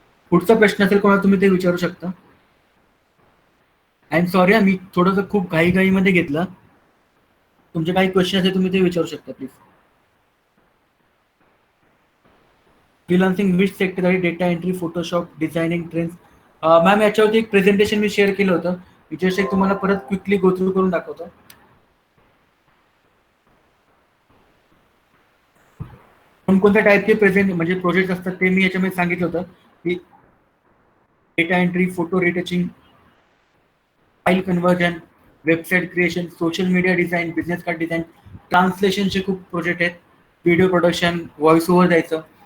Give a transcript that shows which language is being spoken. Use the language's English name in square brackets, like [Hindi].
[Marathi] पुढचा प्रश्न असेल कोणाला तुम्ही ते विचारू शकता. [English] I am sorry, [Marathi] मी थोडंसं खूप घाईमध्ये घेतलं. तुमचे काही क्वेश्चन असेल तुम्ही ते विचारू शकता प्लीज. फ्रीलान्सिंग विच सेक्टर आहे? Data entry, Photoshop, designing, trends. Ma'am याच्यावरती एक प्रेझेंटेशन मी शेअर केलं होतं, जस्ट एक तुम्हाला परत क्विकली गो थ्रू करून दाखवतो. कोणकोणत्या टाईपचे म्हणजे प्रोजेक्ट असतात ते मी याच्यामध्ये सांगितलं होतं की data entry, photo retouching, file conversion, website creation, social media design, business card design, ट्रान्सलेशनचे खूप प्रोजेक्ट आहेत, व्हिडिओ प्रोडक्शन, व्हॉइस ओव्हर द्यायचं.